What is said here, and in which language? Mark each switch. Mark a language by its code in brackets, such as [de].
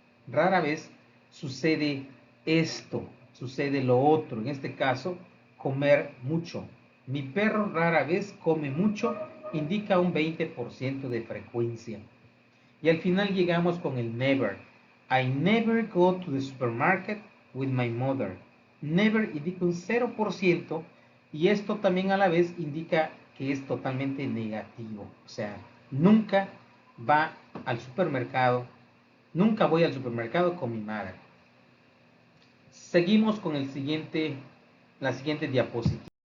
[es] Rara vez sucede esto, sucede lo otro. En este caso, comer mucho. Mi perro rara vez come mucho, indica un 20% de frecuencia. Y al final llegamos con el never. [en] I never go to the supermarket with my mother. [es] Never indica un 0% y esto también a la vez indica que es totalmente negativo. O sea, nunca va al supermercado, nunca voy al supermercado con mi madre. Seguimos con la siguiente diapositiva.